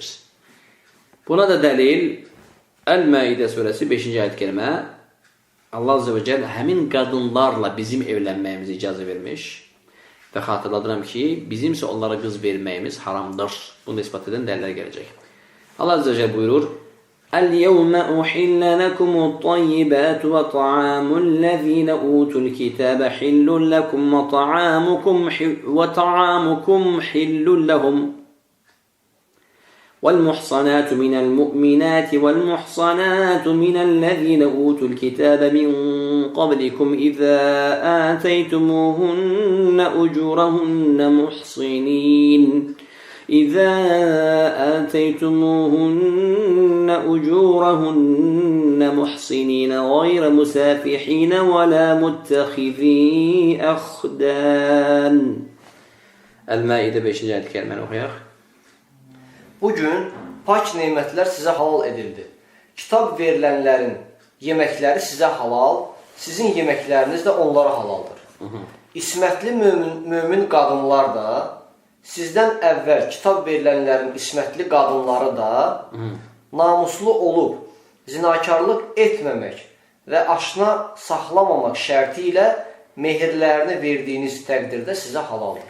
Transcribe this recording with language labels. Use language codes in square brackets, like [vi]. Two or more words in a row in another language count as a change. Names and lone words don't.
[az] Buna da dəlil Əl-Maidə surəsi 5-ci ayət kərimə Allah [ar] عز وجل [az] həmin qadınlarla bizim evlənməyimizi icazə vermiş və xatırladıram ki, bizimsə onlara qız verməyimiz haramdır. Bunu ispat edən dəlillər gələcək. Allah [ar] عز وجل buyurur: "اليوم أحل لكم الطيبات وطعام الذين أوتوا الكتاب حل لكم وطعامكم حل لهم." والمحصنات من المؤمنات والمحصنات من الذين أوتوا الكتاب من قبلكم إذا آتيتموهن أجورهن محصنين غير مسافحين ولا متخذي أخدان. [az] El-Maide 5-ci ayət kəriməni oxuyaq. Bugün pak nemətlər sizə halal edildi. Kitab verilənlərin yeməkləri sizə halal, sizin yeməkləriniz də onlara halaldır. İsmətli mömin qadınlar da, sizdən əvvəl kitab verilənlərin ismətli qadınları da namuslu olub, zinakarlıq etməmək və aşna saxlamamaq şərti ilə mehirlərini verdiyiniz təqdirdə sizə halaldır.